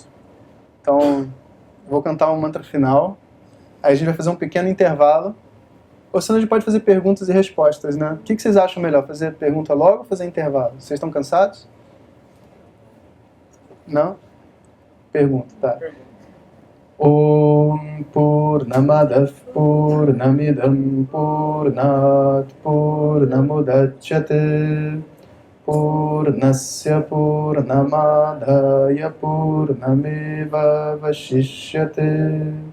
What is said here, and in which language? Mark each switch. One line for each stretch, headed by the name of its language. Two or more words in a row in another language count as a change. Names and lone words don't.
Portuguese: Então, vou cantar um mantra final, aí a gente vai fazer um pequeno intervalo, ou senão a gente pode fazer perguntas e respostas, né? O que vocês acham melhor, fazer pergunta logo ou fazer intervalo? Vocês estão cansados? Não? Pergunta, tá.
Sanskrit: ॐ पूर्णमदव् पूर्णमिदम् पूर्णात् पूर्णमुदच्यते पूर्णस्य पूर्णमधाय पूर्णमेव वशिष्यते.